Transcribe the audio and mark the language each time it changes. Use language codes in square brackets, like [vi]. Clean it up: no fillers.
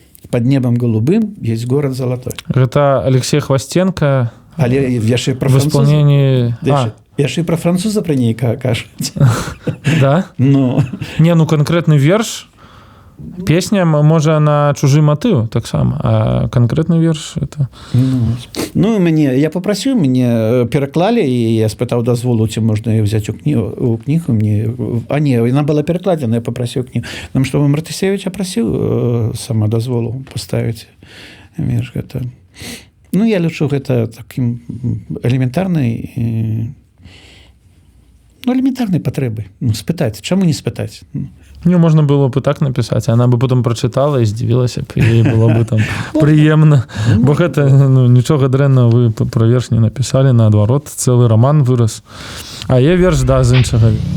[ru] «Под небом голубым есть город золотой». [be] Гэта Алексей Хвастенко. Але яшчэ пра француза. Яшчэ пра француза пра нейкага кажуць. Да? Не, канкрэтны верш. Песня, можа, на чужы матыў таксама, а канкрэтны верш это... Я папрасіў, мяне пераклалі, і я спытаў дазволу, ці можна яе ўзяць у кнігу. Яна была перакладзена, я папрасіў кнігу. Нам што Мартысевіча прасіў сама дазволу паставіць верш гэта. Я лічу гэта такім элементарнай патрэбай. Спытаць, чаму не спытаць? [uk] Ну, можна було б і так написати, вона б потім прочитала і здивилася б, і їй було б там приємно. [be] Бо гэта, ну, нічога дрэнного [uk] ви про верш не написали, наадварот, цілий роман вирос. А є [be] верш, да, з іншого.